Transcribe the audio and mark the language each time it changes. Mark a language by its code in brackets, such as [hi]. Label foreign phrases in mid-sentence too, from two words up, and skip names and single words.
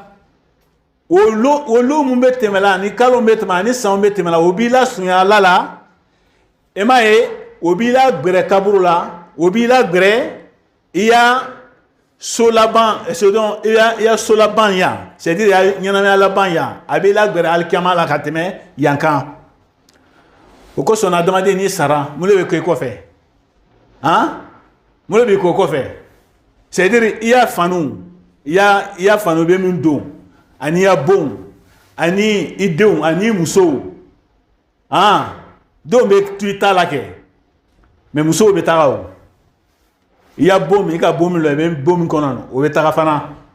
[bm] olu mun bɛ tɛmɛ la ni kalo bɛ tɛmɛ ani sanw bɛ tɛmɛ la o b'i lasurunya Ala la e m'a ye o b'i lagbɛrɛ kaburu la o b'i lagbɛrɛ i y'a so laban i y'a so laban yan [fr] c'est-à-dire [bm] i y'a ɲɛnamaya laban yan a b'i lagbɛrɛ alikiyama la ka tɛmɛ yan kan o kosɔn adamaden n'i sara mun de bɛ kɛ i kɔfɛ mun de b'i kɛ o kɔfɛ [fr] c'est-à-dire [bm] i y'a fanu i y'a fanu bɛ min don ani ya bon ani i denw ani musow denw bɛ to i ta la kɛ mais musow bɛ taga o i y'a bon min i ka bon min lɔ i bɛ bon min kɔnɔ o bɛ taga fana